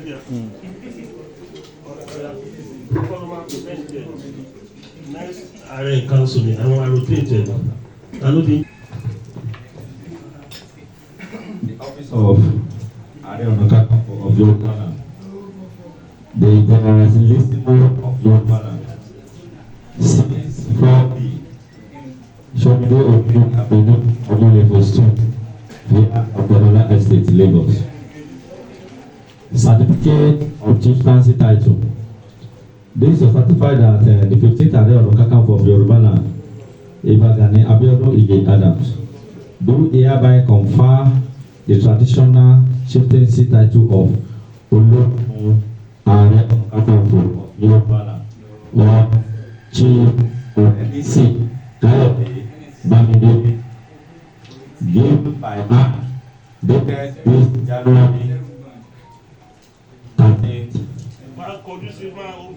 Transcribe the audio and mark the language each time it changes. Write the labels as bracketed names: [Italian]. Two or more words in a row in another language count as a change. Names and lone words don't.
[Yoruba] Mm. Next, Ààrẹ Council ni àwọn rotate ẹ̀. Ta ló ti [English] The office of Ààrẹ Ọ̀nà Kakanfò of Yorùbá land. The Generalissimo of Yorùbá land. Six four B. Somide Ojo Avenue, Ojo Level two. Via Ogbenola Estate, Lagos. Certificate of Chieftaincy Title. This is certified that, uh, the fifteenth Ààrẹ Ọ̀nà Kakanfò of Yorùbá land, Ìbà Gani Abiodun Ige Adams, do hereby confer the traditional chieftaincy title of Ológun Ààrẹ Ọ̀nà Kakanfò of Yorùbá land, or Chief Olabisi Kayode Bamidele, given by her, dated this January thirteenth, twenty twenty-five.